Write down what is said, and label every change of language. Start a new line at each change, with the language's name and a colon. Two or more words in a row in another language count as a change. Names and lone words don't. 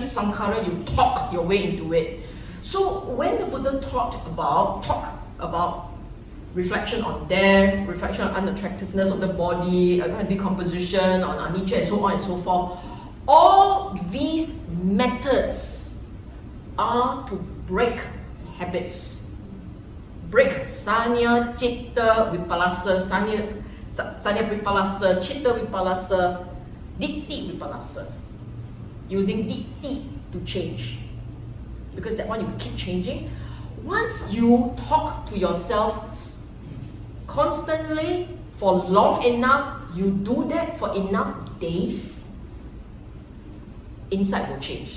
English: Sankara, you talk your way into it. So when the Buddha talk about reflection on death, reflection on unattractiveness of the body, decomposition, on anicca, and so on and so forth, all these methods are to break habits.
Pali: Break sanya, citta, vipallasa, sanya vipallasa, citta vipallasa, ditti vipallasa.
English: Using ditti to change. Because that one you keep changing. Once you talk to yourself constantly for long enough, you do that for enough days, insight will change.